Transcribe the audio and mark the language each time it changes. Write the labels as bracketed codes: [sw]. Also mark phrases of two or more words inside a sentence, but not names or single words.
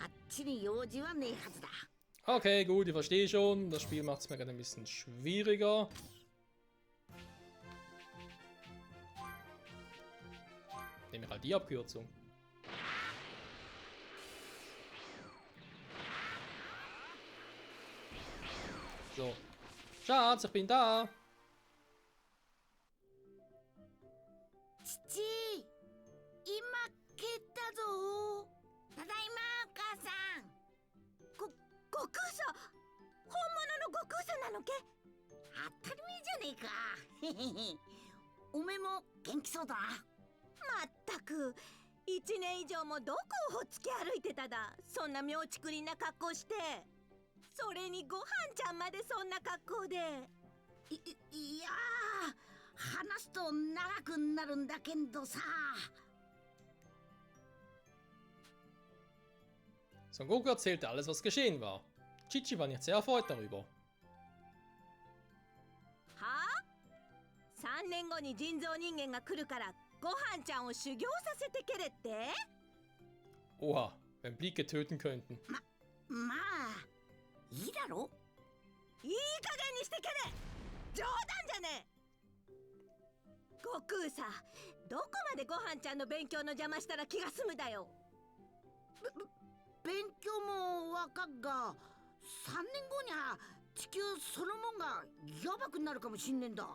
[ja] ちに用事はねえはずだ。 [de] Okay, gut, ich verstehe schon. Das Spiel macht es mir gerade ein bisschen schwieriger. Nehme ich halt die Abkürzung. So. Schatz, ich bin da. [ja] 父、今蹴ったぞ。ただいま、お母さん。悟空さん、本物の悟空さんなのけ？当たり前じゃねえか。おめえも元気そうだな。まったく、1年以上もどこをほっつき歩いてただ。そんな妙ちくりんな格好して。それにごはんちゃんまでそんな格好で。いやー、話すと長くなるんだけどさ。 [de] Son Goku erzählte alles, was geschehen war. Chichi war nicht sehr erfreut darüber. [ja] はあ ?3 年後に人造人間が来るからごはんちゃんを修行させてけれって？ [de] Oha, wenn Blicke töten könnten. [ja] まあ、いいだろ？いい加減にしてけれ！冗談じゃねえ！悟空さ、どこまでごはんちゃんの勉強の邪魔したら気が済むだよ。勉強もわかっが、3年後にゃ地球そのもんがやばくなるかもしんねんだ。